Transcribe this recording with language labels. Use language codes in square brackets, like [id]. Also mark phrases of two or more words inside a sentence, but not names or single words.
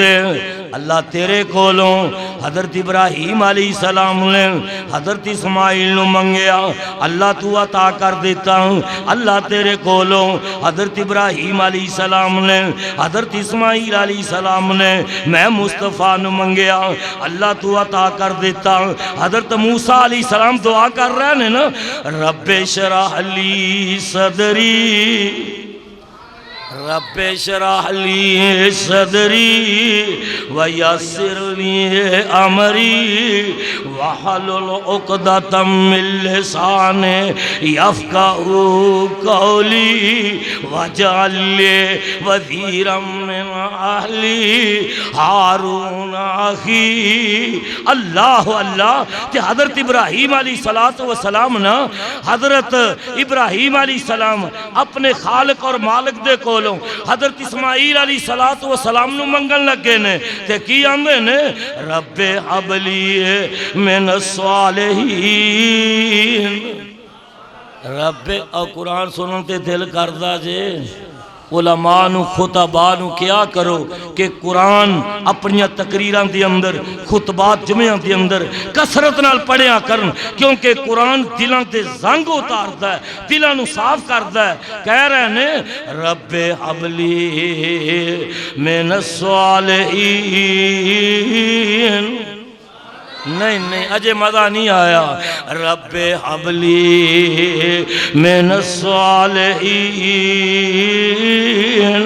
[pa] اللہ تیرے کولوں حضرت ابراہیم [ar] علیہ السلام [pa] نے حضرت اسماعیل نو منگیا، اللہ تو عطا کر دیتا۔ اللہ تیرے کولوں حضرت ابراہیم [ar] علیہ السلام [pa] نے حضرت اسماعیل [ar] علیہ السلام [pa] نے میں مصطفیٰ نو منگیا، اللہ تو عطا کر دیتا۔ [ur] حضرت موسیٰ [ar] علیہ السلام [ur] دعا کر رہے ہیں نا، [ar] رب اشرح لی صدری، رب اشرح لی صدری ویسر لی امری واحلل عقدۃ من لسانی یفقہوا قولی واجعل لی وزیرا من اہلی ہارون اخی۔ [pa] اللہ اللہ کہ حضرت ابراہیم [ar] علیہ السلام [pa] نا، حضرت ابراہیم [ar] علیہ السلام [pa] اپنے خالق اور مالک دے کولوں حضرت اسماعیل [ar] علیہ السلام [pa] نو منگن لگے نے تے کی آندے نے، [ar] رب ہب لی من الصالحین۔ [pa] رب اور قرآن سنن تے دل کردہ جے علماء نو خطباء نو کیا کرو کہ قرآن اپنی تقریران دی اندر خطبات جمعیان دی اندر کثرت نال پڑھیا کرن، کیونکہ قرآن دلان تے [ur] زنگ اتارتا ہے، [pa] دلان نو [ur] صاف کرتا ہے۔ کہہ رہے ہیں [ar] رب حبلی من الصالحین۔ [pa] نہیں اجے مزہ نہیں آیا۔ [ar] رب حبلی من الصالحین۔